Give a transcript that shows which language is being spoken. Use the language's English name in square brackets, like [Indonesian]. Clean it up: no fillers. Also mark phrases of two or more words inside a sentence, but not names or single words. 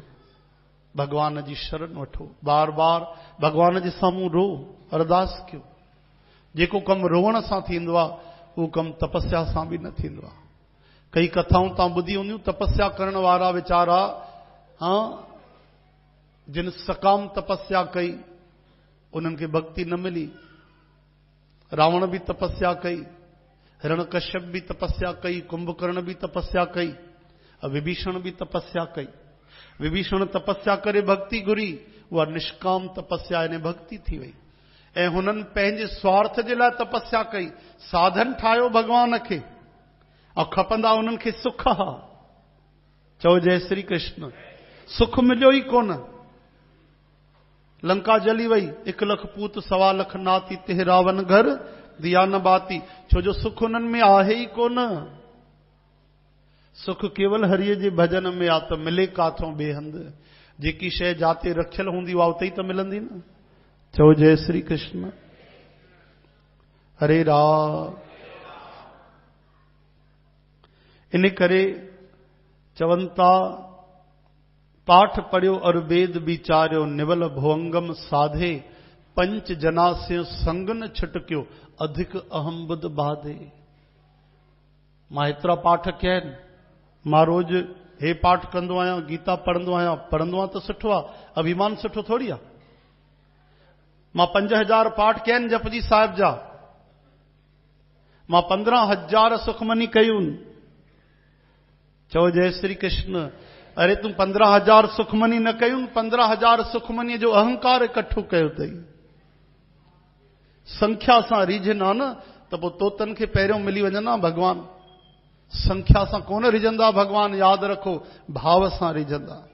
[Sindhi] भगवान जी शरण वठो, बार बार भगवान जे साम्हूं रो, अरदास कयो। जेको कम रोवण सां थींदो आहे उहो कम तपस्या सां भी न थींदो आहे। कई कथाऊं तव्हां ॿुधी हूंदियूं, तपस्या करण वारा वीचारा, हाँ, जिन सकाम तपस्या कई उन्हनि खे भक्ति न मिली। रावण भी तपस्या कई, हिरण्यकश्यप भी तपस्या कई, कुंभकर्ण भी तपस्या कई, विभीषण भी तपस्या कई। विभीषण तपस्या करे भक्ति घुरी, उहा निष्काम तपस्या यानी भक्ति थी वई। ऐं हुननि पंहिंजे स्वार्थ जे लाइ तपस्या कई, साधन ठाहियो भगवान खे, ऐं खपंदा उन्हनि खे सुख हा। चओ जय श्री कृष्ण। सुख मिलियो ई कोन। लंका जली वई, 1 लख पूत 1.25 लख नाती, ते रावण घर दिया न बाती। छो जो सुख उन्हनि में आहे ई कोन। सुख केवल हरिय जे भजन में आ, त मिले काथों बेहंद। जेकी शइ जाते रखियल हूंदी उहा उते ई त मिलंदी न। चओ जय श्री कृष्ण। हरे राम। इन करे चवनि था, पाठ पढ़ियो और वेद विचारियो, निवल भुअंगम साधे, पंच जनास्य संग न छिटकियो, अधिक अहम बुध बाधे। मां एतिरा पाठ कया आहिनि। मां रोज हे पाठ कंदो आहियां, गीता पढ़ंदो आहियां। पढ़ंदो आहियां त सुठो आहे, अभिमान सुठो थोड़ी आहे। मां 5000 पाठ कया आहिनि जपजी साहिब जा। मां 15,000 सुखमनी कयूं। चओ जय श्री कृष्ण। अरे तूं 15,000 सुखमनी न कयूं, 15,000 सुखमनी जो अहंकार इकट्ठो कयो अथई। संख्या सां रीझना न त पोइ तोतन खे पहिरियों मिली वञंदा भगवान। संख्या सां कोन रिझंदा भगवान, यादि रखो, भाव सां रिझंदा।